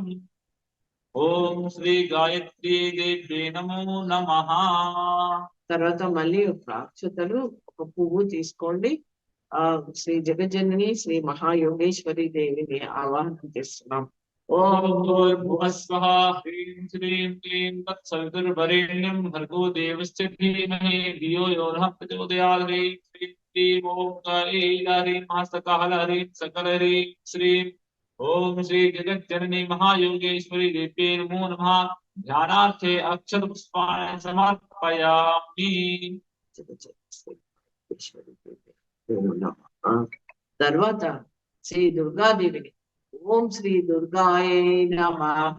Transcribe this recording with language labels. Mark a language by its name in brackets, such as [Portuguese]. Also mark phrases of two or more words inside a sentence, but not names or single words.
[Sanskrit] ఓం శ్రీ గాయత్రీ దేవ్యే నమో నమః. [Telugu] తర్వాత మళ్ళీ అక్షతలు ఒక పువ్వు తీసుకోండి. శ్రీ జగజ్జనని శ్రీ మహాయోగేశ్వరి దేవిని ఆవాహనం చేస్తున్నాం. [Sanskrit] ఓం భూర్భువస్వః హ్రీం శ్రీం క్లీం తత్సవితుర్వరేణ్యం భర్గో దేవస్య ధీమహి ధియో యో నః ప్రచోదయాత్. హ్రీం శ్రీం క్లీం ఓం హ్రీం హస్తకాళ హ్రీం సకల హ్రీం శ్రీం. ఓం శ్రీ జగజ్జనని మహాయోగేశ్వరి దేవ్యే నమో నమః. ధ్యానార్థే అక్షత పుష్పాణి సమర్పయామి. [Telugu] తర్వాత శ్రీ దుర్గాదేవిని [Sanskrit] ఓం శ్రీ దుర్గాయ నమః.